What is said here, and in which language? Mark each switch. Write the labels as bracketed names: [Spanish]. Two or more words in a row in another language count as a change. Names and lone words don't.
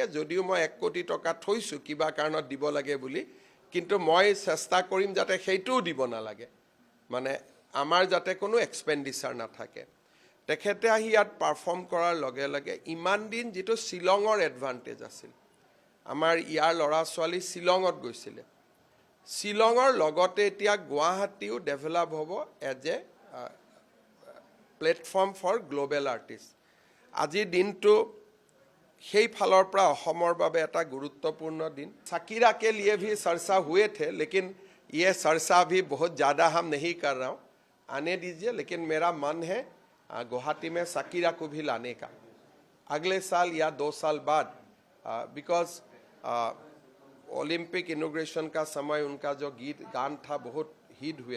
[Assamese] যদিও মই 1 কোটি টকা থৈছো কিবা কাৰণত দিব লাগে বুলি কিন্তু মই চেষ্টা কৰিম যাতে সেইটোও দিব নালাগে মানে আমাৰ যাতে কোনো এক্সপেন্ডিচাৰ নাথাকে তেখেতে আহি ইয়াত পাৰফৰ্ম কৰাৰ লগে লগে ইমান দিন যেটো শিলঙৰ এডভান্টেজ আছিল আমাৰ ইয়াৰ লৰা ছোৱালী শিলঙত গৈছিলে শিলঙৰ লগতে এতিয়া গুৱাহাটীও ডেভেলপ হ'ব [English] as a platform for global artist [Assamese] আজি দিনটো সেই ফালৰ পৰা অসমৰ বাবে এটা গুৰুত্বপূৰ্ণ দিন [Hindi] साकिरा के लिए भी चर्चा हुए थे लेकिन ये चर्चा भी बहुत ज़्यादा हम नहीं कर रहा हूँ आने दीजिए लेकिन मेरा मन है गुवाहाटी में साकिरा को भी लाने का अगले साल या 2 साल बाद [English] because Olympic inauguration [Hindi] का समय उनका जो गान था बहुत हिट हुए